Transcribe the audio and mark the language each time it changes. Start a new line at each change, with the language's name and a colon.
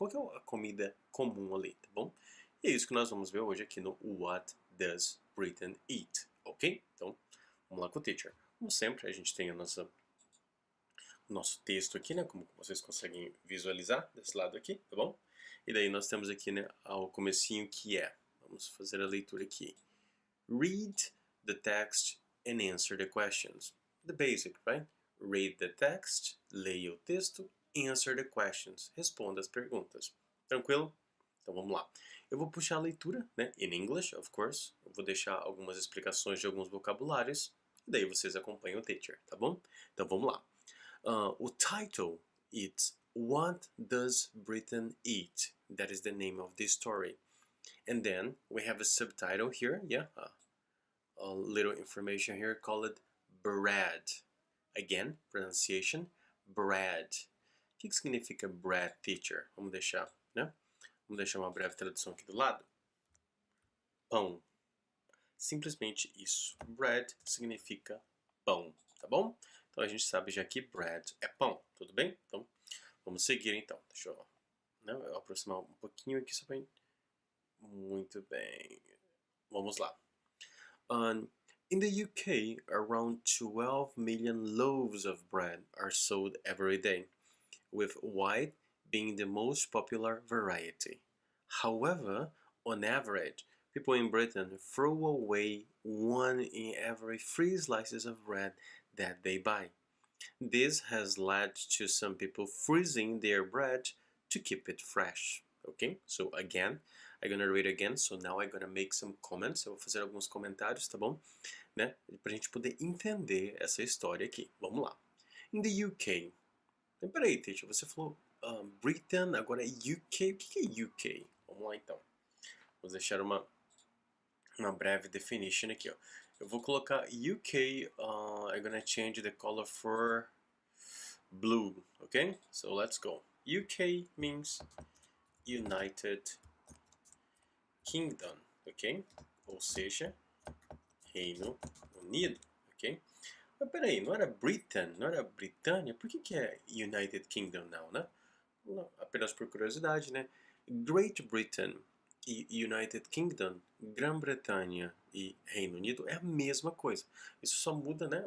Portuguese: Qual que é a comida comum ali, tá bom? E é isso que nós vamos ver hoje aqui no What Does Britain Eat, ok? Então, vamos lá com o teacher. Como sempre, a gente tem o nosso texto aqui, né, como vocês conseguem visualizar desse lado aqui, tá bom? E daí nós temos aqui, né, ao comecinho que é, vamos fazer a leitura aqui.
English: Read the text and answer the questions. The basic, right? Read the text,
Portuguese: leia o texto,
English: answer the questions,
Portuguese: responda as perguntas. Tranquilo? Então vamos lá. Eu vou puxar a leitura, né,
English: in English, of course.
Portuguese: Eu vou deixar algumas explicações de alguns vocabulários, e daí vocês acompanham o teacher, tá bom? Então vamos lá.
English: O title is What Does Britain Eat? That is the name of this story. And then we have a subtitle here, yeah, a little information here called bread. Again, pronunciation, bread.
Portuguese: O que significa bread, teacher? Vamos deixar, né? Vamos deixar uma breve tradução aqui do lado. Pão. Simplesmente isso. Bread significa pão, tá bom? Então a gente sabe já que bread é pão, tudo bem? Então vamos seguir então. Deixa eu, né, eu aproximar um pouquinho aqui só para... Muito bem. Vamos lá.
English: In the UK, around 12 million loaves of bread are sold every day, with white being the most popular variety. However, on average, people in Britain throw away 1 in every 3 slices of bread that they buy. This has led to some people freezing their bread to keep it fresh. Okay, so again, I'm gonna read again, so now I'm gonna make some comments.
Portuguese: Eu vou fazer alguns comentários, tá bom? Né? Pra gente poder entender essa história aqui. Vamos lá.
English: In the UK.
Portuguese: Peraí, teacher, você falou Britain, agora é UK. O que é UK? Vamos lá então. Vou deixar uma breve definition aqui, ó. Eu vou colocar
English: UK, I'm gonna change the color for blue, okay? So let's go. UK means United Kingdom, ok?
Portuguese: Ou seja, Reino Unido, ok? Mas peraí, não era Britain, não era Britânia? Por que é United Kingdom não, né? Não, apenas por curiosidade, né? Great Britain e United Kingdom, Grã-Bretanha e Reino Unido é a mesma coisa. Isso só muda, né?